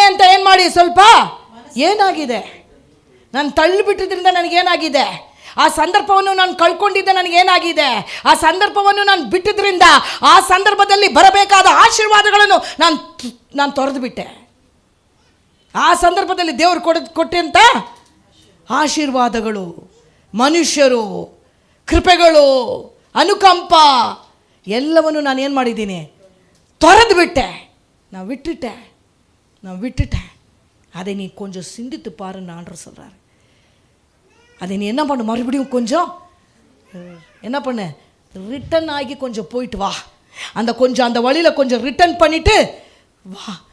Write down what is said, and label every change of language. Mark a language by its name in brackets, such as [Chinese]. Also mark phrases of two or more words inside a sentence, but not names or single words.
[Kannada] ಅಂತ ಏನ್ ಮಾಡಿ, ಸ್ವಲ್ಪ ಏನಾಗಿದೆ, ನಾನು ತಳ್ಳಿಬಿಟ್ಟಿದ್ರಿಂದ ನನಗೇನಾಗಿದೆ, ಆ ಸಂದರ್ಭವನ್ನು ನಾನು ಕಳ್ಕೊಂಡಿದ್ದೆ, ನನಗೇನಾಗಿದೆ, ಆ ಸಂದರ್ಭವನ್ನು ನಾನು ಬಿಟ್ಟಿದ್ರಿಂದ ಆ ಸಂದರ್ಭದಲ್ಲಿ ಬರಬೇಕಾದ ಆಶೀರ್ವಾದಗಳನ್ನು ನಾನು ತೊರೆದು ಬಿಟ್ಟೆ. ಆ ಸಂದರ್ಭದಲ್ಲಿ ದೇವರು ಕೊಟ್ಟಂತ ಆಶೀರ್ವಾದಗಳು, ಮನುಷ್ಯರು, ಕೃಪೆಗಳು, ಅನುಕಂಪ ಎಲ್ಲವನ್ನು ನಾನು ಏನು ಮಾಡಿದ್ದೀನಿ, ತೊರೆದು ಬಿಟ್ಟೆ, [Tamil] நான் விட்டுட்டேன். அதை நீ கொஞ்சம் சிந்தித்து பாருன்னு ஆண்டவர் சொல்கிறாரு. அதை நீ என்ன பண்ணு, மறுபடியும் கொஞ்சம் என்ன பண்ணு, ரிட்டர்ன் ஆகி கொஞ்சம் போயிட்டு வா. அந்த வழியில் கொஞ்சம் ரிட்டர்ன் பண்ணிட்டு வா.